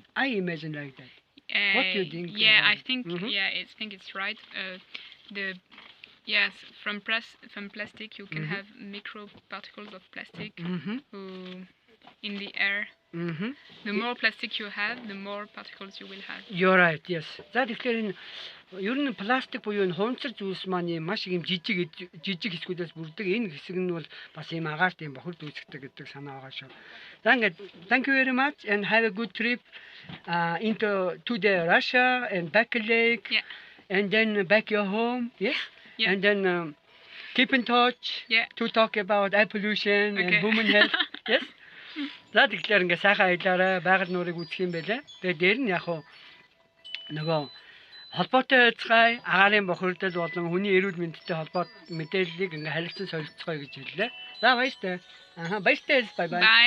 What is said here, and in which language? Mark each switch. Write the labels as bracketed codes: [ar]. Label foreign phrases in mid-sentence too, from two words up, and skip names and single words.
[en] I imagine like that. What do you think? Yeah, I think I think it's right. From plastic you can have micro particles of plastic in the air. The more plastic you have, the more particles you will have. You're right. Yes. [mn] За тэгэхээр энэ ер нь пластик буюу энэ хуванцар зүйлс маань маш их юм жижиг хэсгүүдээс бүрддэг. Энэ хэсэг нь бол бас ийм агаарт ийм бохирд үүсгдэг гэдэг санаа байгаа шүү. За ингээд [en] thank you very much and have a good trip to the Russia and back lake. Yeah. And then back your home. Yes. Yeah. And then keep in touch to talk about air pollution and women health. Yes. [mn] За тэгэхээр ингээ сайхан аялаарай, байгаль нуурыг үзэх юм байлаа. Тэгээ дээр нь яг хуу нөгөө холбоотой байцгаая, агаарын бохирдол болон хүний эрүүл мэндтэй холбоотой мэдээллийг ингээ харилцан солилцгоё гэж хэллээ. За баяртай. Баяртай. [en] Bye bye.